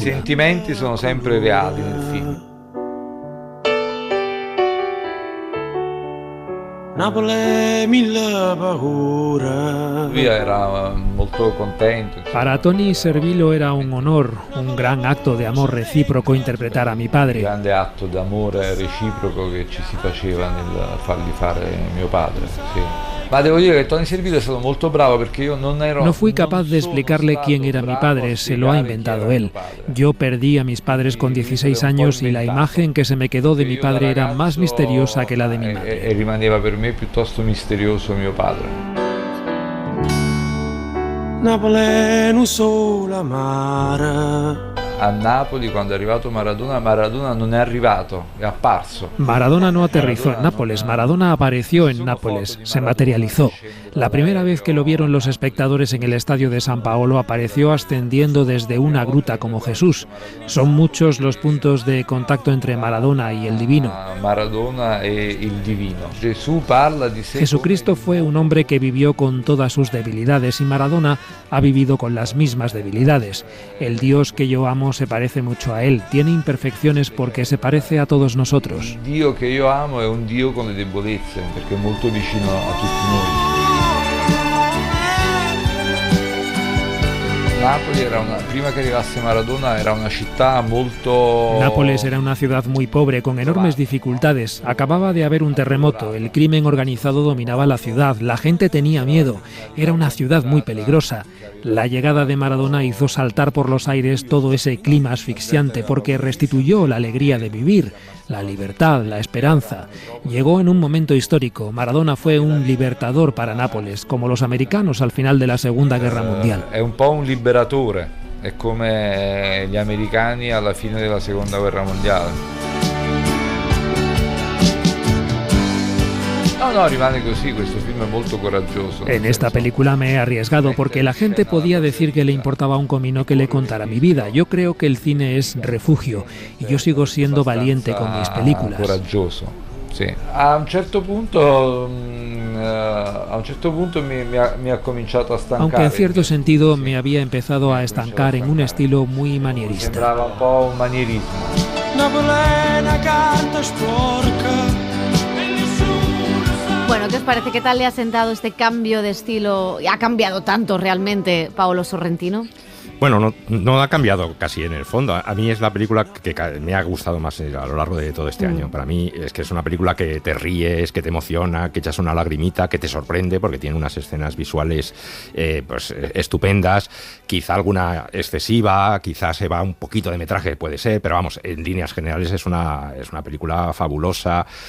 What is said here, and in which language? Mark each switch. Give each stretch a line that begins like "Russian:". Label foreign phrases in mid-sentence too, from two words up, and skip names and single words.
Spanish: Los sentimientos son siempre reales en el film. Para Tony Servillo era un honor, un gran acto de amor recíproco interpretar a mi padre.
Italian: Un grande atto di amore reciproco che ci si faceva nel fargli fare mio padre, sì. Ma devo dire che Tony Servillo è stato molto bravo perché io non ero...
Spanish: No fui capaz de explicarle quién era mi padre, se lo ha inventado él. Yo perdí a mis padres con 16 años y la imagen que se me quedó de mi padre era más misteriosa que la de mi madre.
Italian: E rimaneva per me piuttosto misterioso mio padre. A Napoli, quando è arrivato Maradona, Maradona non è arrivato, è apparso.
Spanish: Maradona no aterrizó en Nápoles, Maradona apareció en Nápoles, se materializó. La primera vez que lo vieron los espectadores en el estadio de San Paolo apareció ascendiendo desde una gruta como Jesús. Son muchos los puntos de contacto entre Maradona y el divino.
Italian: Maradona e il divino.
Spanish: Jesucristo fue un hombre que vivió con todas sus debilidades y Maradona ha vivido con las mismas debilidades. El Dios que yo amo se parece mucho a él, tiene imperfecciones porque se parece a todos nosotros.
Italian: Il Dio che io amo è un Dio con le debolezze, perché è molto vicino a tutti noi. Napoli prima che arrivasse Maradona era una città molto...
Spanish: Nápoles era una ciudad muy pobre, con enormes dificultades. Acababa de haber un terremoto, el crimen organizado dominaba la ciudad, la gente tenía miedo, era una ciudad muy peligrosa. La llegada de Maradona hizo saltar por los aires todo ese clima asfixiante porque restituyó la alegría de vivir, la libertad, la esperanza. Llegó en un momento histórico. Maradona fue un libertador para Nápoles, como los americanos al final de la Segunda Guerra Mundial.
Italian: È un po' un liberatore, è come gli americani alla fine della Seconda Guerra Mondiale. No, rimane così, questo film è molto coraggioso.
Spanish: En esta película me he arriesgado porque la gente podía decir que le importaba un comino que le contara mi vida. Yo creo que el cine es refugio y yo sigo siendo valiente con mis películas.
Italian: Coraggioso, sì. A un certo punto mi ha cominciato a stancare.
Spanish: Aunque en cierto sentido me había empezado a estancar en un estilo muy manierista.
Italian: Sembrava un po' un manierismo. Napolena carta sporca.
Spanish: Bueno, ¿qué os parece? ¿Qué tal le ha sentado este cambio de estilo? ¿Ha cambiado tanto realmente Paolo Sorrentino? Bueno, no ha cambiado casi en el fondo. A mí es la película que me ha gustado más a lo largo de todo este año. Para mí es que es una película que te ríes, que te emociona, que echas una lagrimita, que te sorprende porque tiene unas escenas visuales pues estupendas, quizá alguna excesiva, quizá se va un poquito de metraje, puede ser, pero vamos, en líneas generales es una película fabulosa